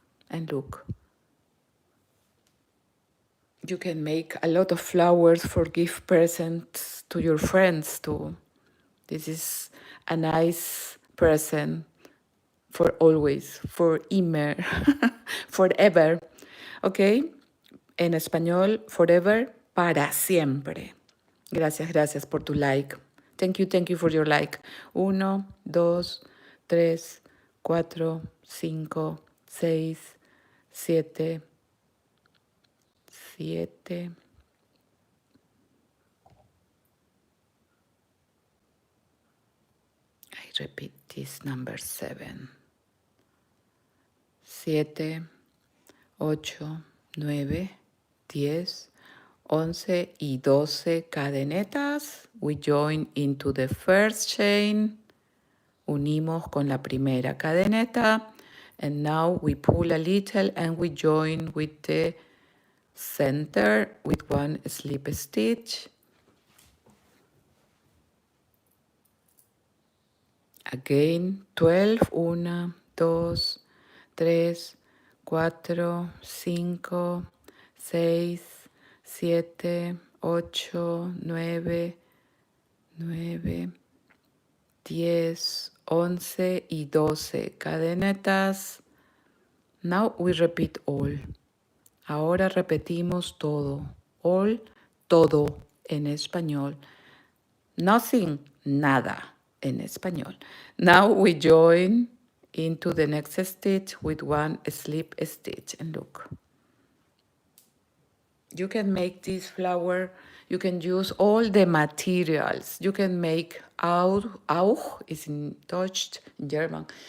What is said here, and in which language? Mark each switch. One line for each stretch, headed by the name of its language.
English: And look, you can make a lot of flowers for gift presents to your friends too. This is a nice present for always, for immer, forever. ¿Ok?
Spanish: En español, forever, para siempre. Gracias por tu like.
English: Thank you for your like. 1, 2, 3, 4, 5, 6, 7, 7. I repeat this number 7. 7, 8, 9, 10, 11
Spanish: y 12 cadenetas.
English: We join into the first chain.
Spanish: Unimos con la primera cadeneta.
English: And now we pull a little and we join with the center with one slip stitch. Again 12. 1, 2, 3, 4, 5, 6, 7, 8, 9, 9, 10, 11
Spanish: y 12 cadenetas.
English: Now we repeat all.
Spanish: Ahora repetimos todo. All, todo en español. Nothing, nada en español.
English: Now we join into the next stitch with one slip stitch. And look. You can make this flower, you can use all the materials. You can make auch is in Deutsch, in German.